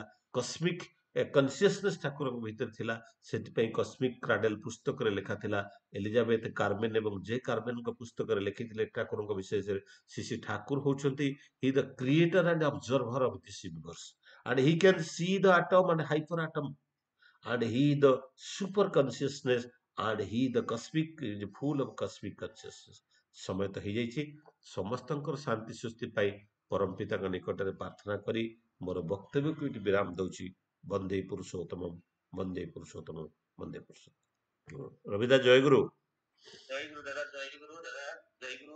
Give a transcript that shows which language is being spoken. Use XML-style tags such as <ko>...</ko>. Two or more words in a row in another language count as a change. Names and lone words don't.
<en>cosmic consciousness</en> <or>ଠାକୁରଙ୍କ ଭିତରେ ଥିଲା। ସେଥିପାଇଁ କସ୍ମିକ କ୍ରାଡେଲ ପୁସ୍ତକରେ ଲେଖା ଥିଲା। ଏଲିଜାବେଥ କାର୍ମେନ ଏବଂ ଜେ କାର୍ମେନଙ୍କ ପୁସ୍ତକରେ ଲେଖିଥିଲେ ଠାକୁରଙ୍କ ବିଷୟରେ। ଶ୍ରୀ ଠାକୁର ହଉଛନ୍ତି</or> <en>he the creator and observer of this universe, and he can see the atom and hyper atom, and he the super consciousness, and he the cosmic full of cosmic consciousness।</en> <or>ସମୟ ତ ହେଇଯାଇଛି। ସମସ୍ତଙ୍କର ଶାନ୍ତି ସୁସ୍ଥି ପାଇଁ ପରମ ପିତାଙ୍କ ନିକଟରେ ପ୍ରାର୍ଥନା କରି ମୋର ବକ୍ତବ୍ୟକୁ ଏଠି ବିରାମ ଦଉଛି। ବନ୍ଦେ ପୁରୁଷୋତ୍ତମ, ବନ୍ଦେ ପୁରୁଷୋତ୍ତମ, ବନ୍ଦେ ପୁରୁଷୋତ୍ତମ। ରବିଦା ଜୟଗୁରୁ। ଜୟ ଗୁରୁ ଦାଦା, ଜୟ ଗୁରୁ ଦାଦା, ଜୟ ଗୁରୁ।</or>